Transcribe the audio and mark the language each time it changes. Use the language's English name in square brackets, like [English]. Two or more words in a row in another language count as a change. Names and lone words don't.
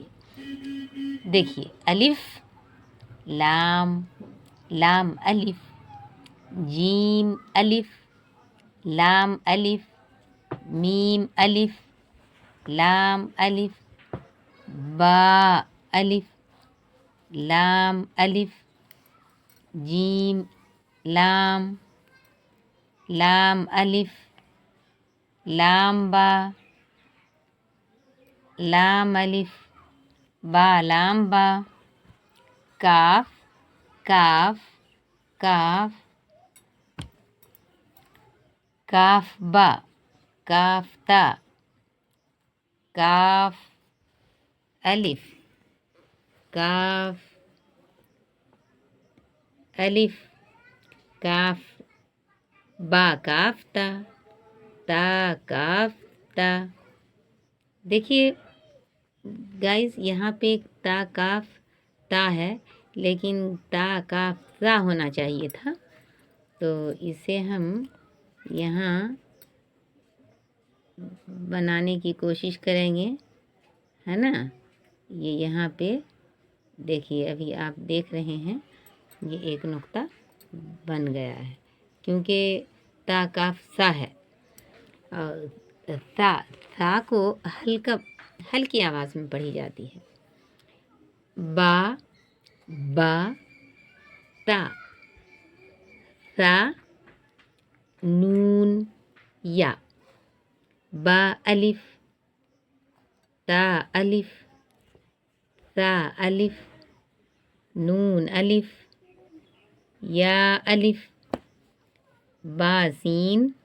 [Arabic] دیکھیے، الف لام، لام الف، جیم الف، لام الف، میم الف، لام الف، با الف، لام الف، جیم لام، لام الف، لام با، لام الف، با لام با، کاف، کاف، کاف، کاف با، کاف تا، کاف الف، کاف الف، کاف با کاف تا، تا کاف تا۔ [Urdu] دیکھیے گائز، یہاں پہ تا کاف تا ہے، لیکن تا کاف تا ہونا چاہیے تھا، تو اسے ہم یہاں بنانے کی کوشش کریں گے، ہے نا۔ یہ یہاں پہ دیکھیے، ابھی آپ دیکھ رہے ہیں، یہ ایک نقطہ بن گیا ہے، کیونکہ تا کاف سا ہے، اور سا کو ہلکی آواز میں پڑھی جاتی ہے۔ [Arabic] با، با، تا، سا، نون، یا، با الف، تا الف، سا الف، نون الف، یا الف، با سین،